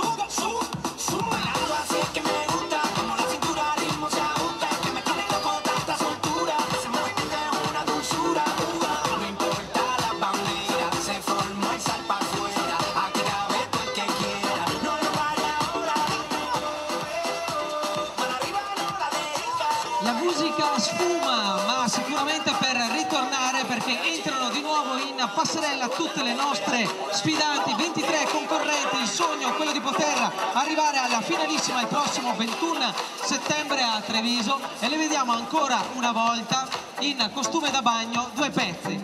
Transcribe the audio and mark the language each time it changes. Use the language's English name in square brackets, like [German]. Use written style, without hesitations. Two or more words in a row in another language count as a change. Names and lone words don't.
[Spanish] Así es que me gusta como la cintura ritmo se ajusta, que me tiene loco tanta soltura, ese movimiento es una dulzura. No importa la bandera, se formó el sal para afuera, aquí la ve todo el que quiera. No lo pare ahora, mano arriba no la deja. [Italian] La musica sfuma, ma sicuramente per ritornare, perché entrano di nuovo in passerella tutte le nostre sfidanti, 23 concorrenti. Il sogno è quello di poter arrivare alla finalissima il prossimo 21 settembre a Treviso e le vediamo ancora una volta in costume da bagno, due pezzi.